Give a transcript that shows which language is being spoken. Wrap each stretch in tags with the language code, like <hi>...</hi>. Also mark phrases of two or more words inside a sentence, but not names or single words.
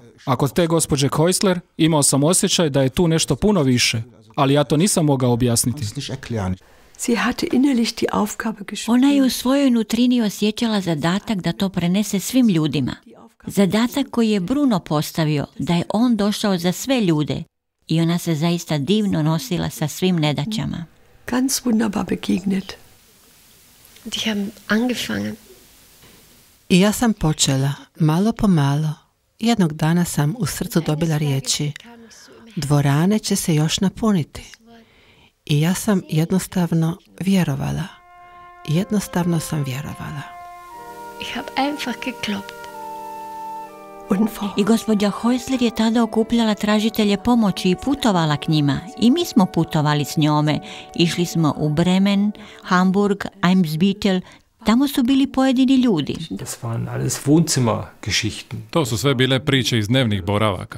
<hr>A kod te gospođe Häusler imao sam osjećaj da je tu nešto puno više, ali ja to nisam mogao objasniti. Ona je u svojoj nutrini osjećala zadatak da to prenese svim ljudima. Zadatak koji je Bruno postavio, da je on došao za sve ljude i ona se zaista divno nosila sa svim nedaćama.</hr> <de>Ganz wunderbar begegnet. Die haben angefangen.</de> <hr>I ja sam počela, malo po malo. Jednog dana sam u srcu dobila riječi: dvorane će se još napuniti. I ja sam jednostavno vjerovala. Jednostavno sam vjerovala.</hr> <de>Ich habe einfach geglaubt.</de> <hr>I gospođa Häusler je tada okupljala tražitelje pomoći i putovala k njima. I mi smo putovali s njome. Išli smo u Bremen, Hamburg, Eimsbüttel. Tamo su bili pojedini ljudi. To su sve bile priče iz dnevnih boravaka.</hr>